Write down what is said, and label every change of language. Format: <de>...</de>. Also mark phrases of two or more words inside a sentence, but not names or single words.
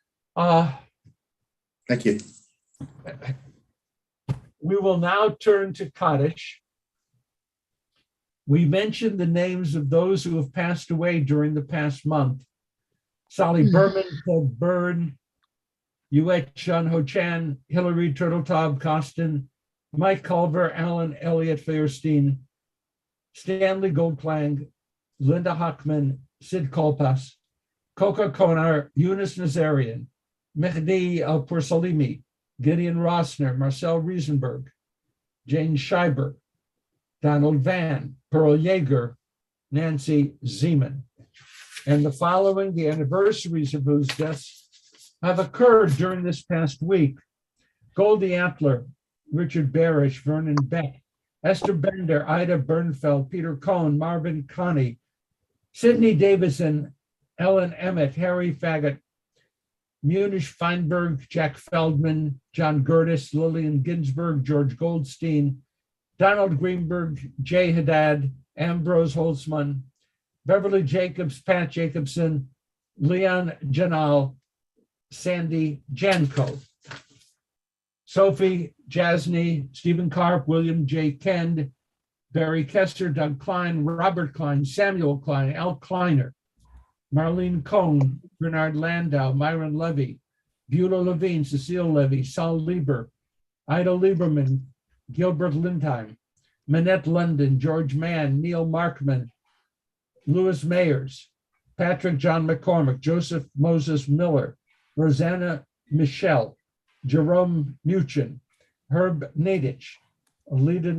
<en>Thank you. We will now turn to Kaddish. We mentioned the names of those who have passed away during the past month. Sally Berman, Ted Byrne, Yuet Shun Ho Chan, Hillary Turtletop Costin, Mike Culver, Alan Elliott Feuerstein, Stanley Goldklang, Linda Hockman, Sid Kolpas, Coca Konar, Eunice Nazarian, Mehdi Al-Pursalimi, Gideon Rossner, Marcel Riesenberg, Jane Scheiber, Donald Van, Pearl Yeager, Nancy Zeman. and the following, the anniversaries of whose deaths have occurred during this past week. Goldie Appler, Richard Barish, Vernon Beck, Esther Bender, Ida Bernfeld, Peter Cohn, Marvin Connie, Sidney Davidson, Ellen Emmett, Harry Faggett, Munish Feinberg, Jack Feldman, John Gertis, Lillian Ginsberg, George Goldstein, Donald Greenberg, Jay Haddad, Ambrose Holtzman, Beverly Jacobs, Pat Jacobson, Leon Janal, Sandy Janko, Sophie Jasny, Stephen Karp, William J. Kend, Barry Kester, Doug Klein, Robert Klein, Samuel Klein, Al Kleiner, Marlene Cohn, Bernard Landau, Myron Levy, Beulah Levine, Cecile Levy, Saul Lieber, Ida Lieberman, Gilbert Lindheim, Manette London, George Mann, Neil Markman, Louis Mayers, Patrick John McCormick, Joseph Moses Miller, Rosanna Michelle, Jerome Muchin, Herb Nadich, Alida</en>